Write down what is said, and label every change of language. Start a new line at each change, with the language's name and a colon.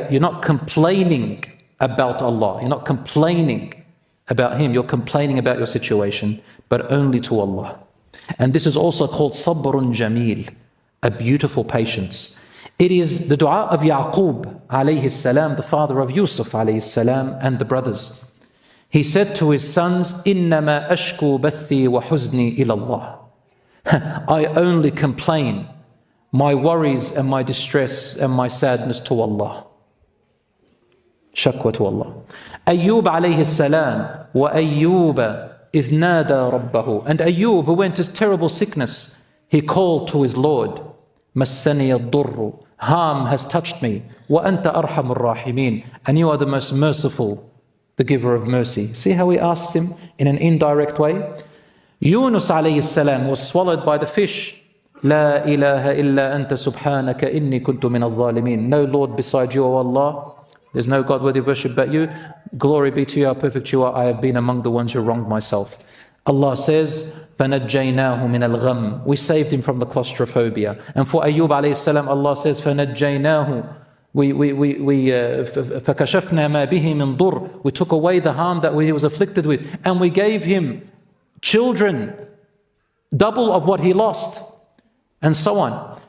English: You're not complaining about Allah. You're not complaining about Him. You're complaining about your situation, but only to Allah. And this is also called sabrun jameel, a beautiful patience. It is the dua of Yaqub alayhi salam, the father of Yusuf alayhi salam, and the brothers. He said to his sons,
Arabic: إِنَّمَا أَشْكُو بَثِّي وَحُزْنِي إِلَى اللَّهِ.
English: I only complain my worries and my distress and my sadness to Allah. Shakwa to Allah. Ayyub alayhi salam, wa Ayyuba
Arabic: إِذْ نَادَى رَبَّهُ.
English: And Ayyub, who went to terrible sickness, he called to his Lord.
Arabic: مَسَّنِيَ الضُّرُّ.
English: Harm has touched me.
Arabic: وَأَنْتَ أَرْحَمُ الرَّاحِمِينَ.
English: And you are the most merciful, the giver of mercy. See how he asks him in an indirect way? Yunus alayhi salam was swallowed by the fish.
Arabic: لا إله إلا أنت سبحانك إني كنت من الظالمين.
English: No Lord beside you, O Allah. There's no God worthy of worship but you. Glory be to you, how perfect you are. I have been among the ones who wronged myself. Allah says,
Arabic: فَنَجَّيْنَاهُ مِنَ الْغَمِّ.
English: We saved him from the claustrophobia. And for Ayyub alayhi salam, Allah says,
Arabic: فَنَجَّيْنَاهُ. فَكَشَفْنَا مَا بِهِ مِنْ ضُرٍّ.
English: We took away the harm that he was afflicted with. And we gave him children, double of what he lost. And so on.